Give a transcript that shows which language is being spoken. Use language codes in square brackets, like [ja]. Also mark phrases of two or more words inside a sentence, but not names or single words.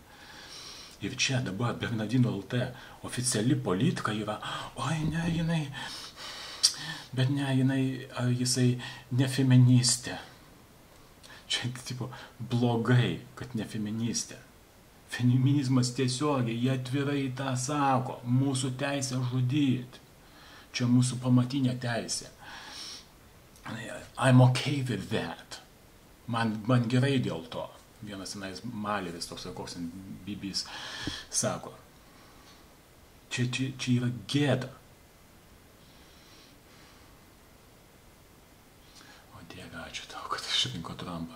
[lt] Ir čia dabar Bernardinai LT oficiali politika yra, oi ne, jinai, bet ne, jinai, ar jisai ne feministė. Čia tipo blogai, kad ne feministė. Feminizmas tiesiogiai, jie atvirai tą sako, mūsų teisė žudyti. Čia mūsų pamatinė teisė. [en] I'm okay with that. [lt] Man gerai dėl to. Vienas tenais Maleris, toks koks Bibis, sako. Čia yra gėda. O Dieve, ačiū tau, kad išrinko Trumpą.